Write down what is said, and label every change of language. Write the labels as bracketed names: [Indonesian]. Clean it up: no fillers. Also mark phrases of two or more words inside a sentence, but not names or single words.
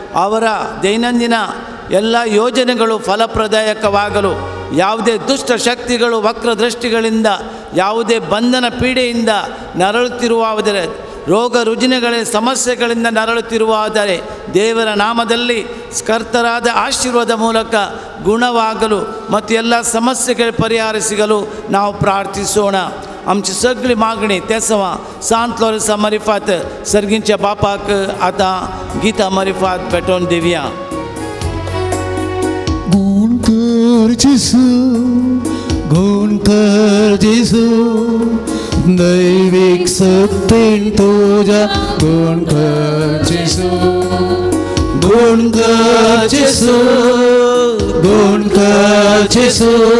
[Kannada] ಅವರ ದೈನಂದಿನ ಎಲ್ಲ ಯೋಜನೆಗಳು ಫಲಪ್ರದಾಯಕವಾಗಲು, ಯಾವುದೇ ದುಷ್ಟ ಶಕ್ತಿಗಳು ವಕ್ರದೃಷ್ಟಿಗಳಿಂದ, ಯಾವುದೇ ಬಂಧನ ಪೀಡೆಯಿಂದ ನರಳುತ್ತಿರುವುದರೆ, ರೋಗ ರುಜಿನಗಳ ಸಮಸ್ಯೆಗಳಿಂದ ನರಳುತ್ತಿರುವುದಾದರೆ ದೇವರ ನಾಮದಲ್ಲಿ ಕರ್ತರಾದ ಆಶೀರ್ವಾದ ಮೂಲಕ ಗುಣವಾಗಲು ಮತ್ತು ಎಲ್ಲ ಸಮಸ್ಯೆಗಳ ಪರಿಹಾರ सिगलो ನಾವು ಪ್ರಾರ್ಥಿಸೋಣ. [Konkani] आमची सगळी मागणी तेसवा सांत लोरेसा मरिफात सर्गींच्या बापाक आतां गिता मरिफात भेटोवन दिवया. गुण कर जेसू, गुण कर जेसू, दैविक सत्तेन तुझ्या गुण कर जेसू, गुण कर जेसू, गुण कर जेसू,